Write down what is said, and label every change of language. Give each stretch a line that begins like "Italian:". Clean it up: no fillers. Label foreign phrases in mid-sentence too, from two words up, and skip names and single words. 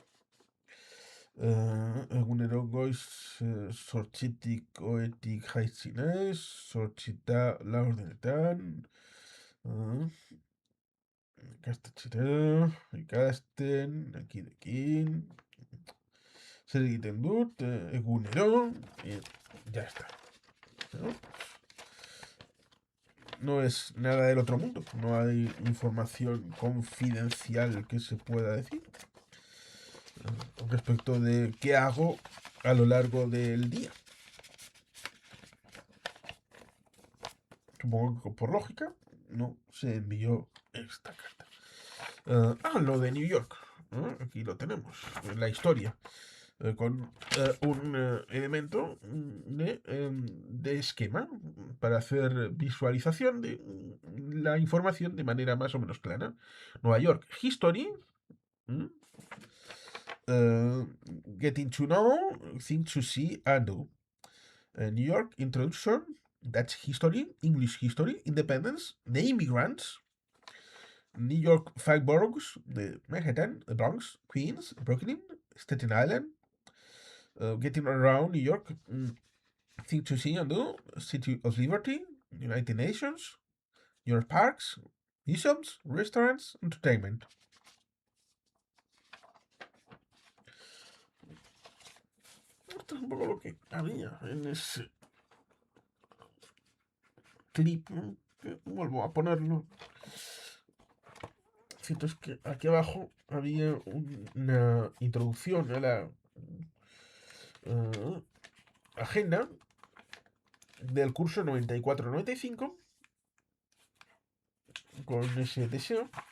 Basque: Egunero goiz zortzitik oetik jaitzi naiz, zortzita laurdenetan, ikastetxera, ikasten, ekidekin, zer egiten dut, egunero,
Spanish: y ya está. ¿No? No es nada del otro mundo, no hay información confidencial que se pueda decir respecto de qué hago a lo largo del día. Supongo que por lógica no se envió esta carta. Lo de New York. Aquí lo tenemos, la historia. Con un elemento de esquema para hacer visualización de la información de manera más o menos clara. Nueva York History.
English: Getting to know, things to see and do. New York Introduction, Dutch History, English History, Independence, The Immigrants, New York Five Boroughs, the Manhattan, the Bronx, Queens, Brooklyn, Staten Island, Getting Around New York, Things to See and Do, City of Liberty, United Nations, New York Parks, Museums, Restaurants, Entertainment.
Spanish: Esto es un poco lo que había en ese clip, ¿no? Que vuelvo a ponerlo. Cierto es que aquí abajo había una introducción a la agenda del curso 94-95 con ese deseo.